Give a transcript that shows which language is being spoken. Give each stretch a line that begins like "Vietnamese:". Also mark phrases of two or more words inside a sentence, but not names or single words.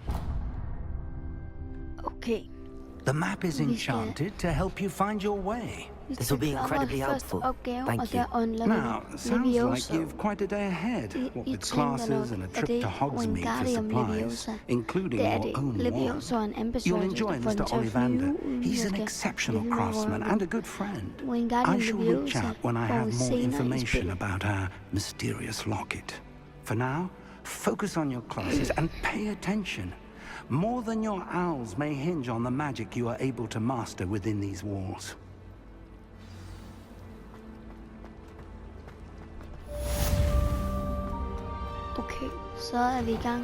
English: Okay. The map is
Danish: Vi skal
English: enchanted to help you find your way. This will be incredibly helpful.
Danish: Opgave,
English: Thank
Danish: og der
English: you.
Danish: unlocker
English: Now,
Danish: vi
English: sounds like Leviosa. you've quite a day ahead. What with classes and a trip to Hogsmeade for supplies, including your own
Danish: Leviosa er
English: war.
Danish: en
English: You'll
Danish: embedsvagt,
English: enjoy
Danish: der får den
English: Mr.
Danish: til at
English: Ollivander.
Danish: flyve.
English: He's
Danish: Jeg
English: an
Danish: skal
English: exceptional
Danish: flyve
English: craftsman
Danish: over
English: and a good friend. Wingardium I shall reach Leviosa out when I
Danish: får
English: have
Danish: vi
English: more
Danish: senere i
English: information
Danish: spillet.
English: about our mysterious locket. For now, focus on your classes and pay attention. More than your owls may hinge on the magic you are able to master within these walls.
Danish: Okay, så er vi i gang.